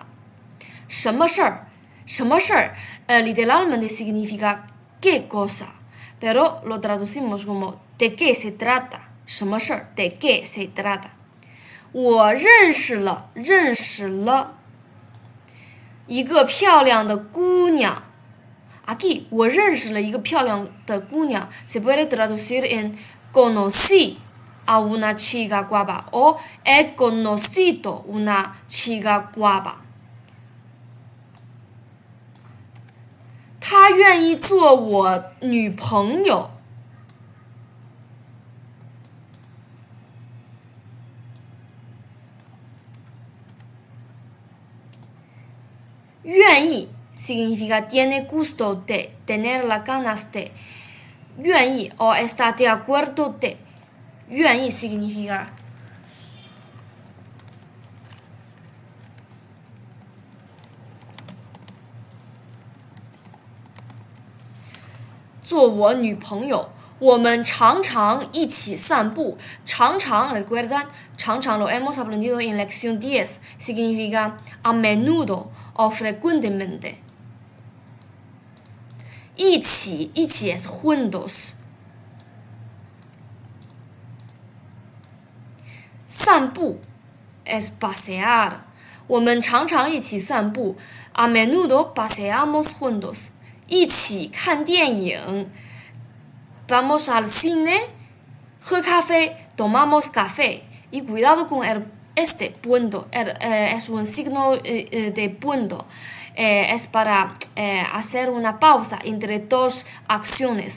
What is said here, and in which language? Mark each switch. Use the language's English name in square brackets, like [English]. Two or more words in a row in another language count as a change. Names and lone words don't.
[Chinese] 什么事儿？什么事儿 [Spanish] ？literalmente significa qué cosa, pero lo traducimos como de qué se trata. [Chinese] 什么事儿？ [Spanish] de qué se trata. [Chinese] 我认识了一个漂亮的姑娘。 [Spanish] Aquí [Chinese] 我认识了一个漂亮的姑娘 [Spanish] se puede traducir en conocí a una chica guapa o he conocido una chica guapa. [Chinese] 她愿意做我女朋友。 [Spanish] 愿意 significa tiene gusto de, tener las ganas de. 愿意 o está de acuerdo de. [Chinese] 愿意 significa做我女朋友。我们常常一起散步。 [Spanish] 常常 recuerdan 常常 lo hemos aprendido en lección 10 significa a menudo o frecuentemente. 一起 es juntos. 散步 es pasear. [Chinese] 我们常常一起散步。 [Spanish] A menudo paseamos juntos. [Chinese] 一起看电影。 [Spanish] Vamos al cine, [Chinese] 喝咖啡 [Spanish] tomamos café. Y cuidado con este punto, es un signo de punto. Es para hacer una pausa entre dos acciones.